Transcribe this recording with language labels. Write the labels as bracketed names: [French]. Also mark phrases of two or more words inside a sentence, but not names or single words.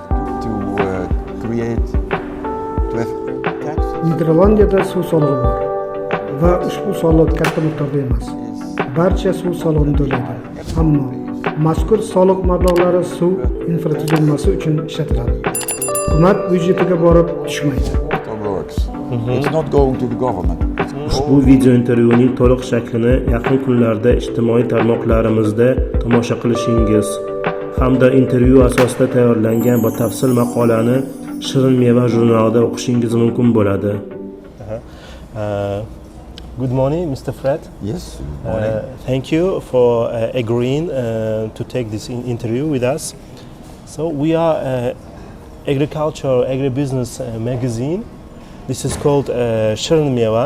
[Uzbek] Niderlandiyada suv solig'i bor va ushbu soliq katta miqdorda emas. Barcha suv solig'ini to'laydi. Ammo mazkur soliq mablag'lari suv infratuzilmasi uchun ishlatiladi. Hukumat byudjetiga borib tushmaydi. [English] It's not going to the government. [Uzbek] Ushbu video intervyuning to'liq shaklini yaqin kunlarda ijtimoiy tarmoqlarimizda tomosha qilishingiz hamda intervyu asosida tayyorlangan batafsil maqolani Shirin Meva jurnalida o'qishingiz mumkin bo'ladi. [English] Good morning, Mr. Fred. Yes, good morning. Thank you for agreeing to take this interview with us. So we are agriculture, agribusiness magazine. This is called Shirin Meva.